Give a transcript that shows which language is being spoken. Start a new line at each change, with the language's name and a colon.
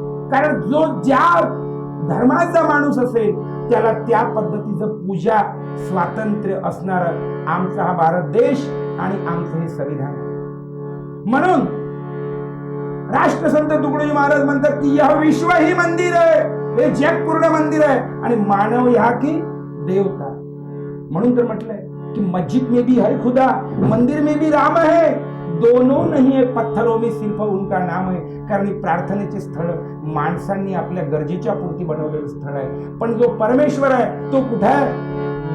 Marathi: कारण जो ज्या धर्माचा माणूस असेल त्याला त्या पद्धतीचं पूजा स्वातंत्र्य असणार आमचा हा भारत देश आणि आमचं हे संविधान. म्हणून राष्ट्रसंत तुकडोजी महाराज म्हणतात की
Hindi: यह विश्व ही मंदिर है,
Marathi: हे जग पूर्ण मंदिर है आणि
Hindi: मानव यहाँ की देवता.
Marathi: म्हणून तर म्हटलंय कि
Hindi: मस्जिद में भी है खुदा, मंदिर में भी राम है, दोनों नहीं है पत्थरों में सिर्फ उनका नाम है.
Marathi: कारण प्रार्थनेचे स्थळ माणसांनी आपल्या गरजेच्या पुरती बनवलेलं स्थळ आहे, पण जो परमेश्वर आहे तो कुठे आहे.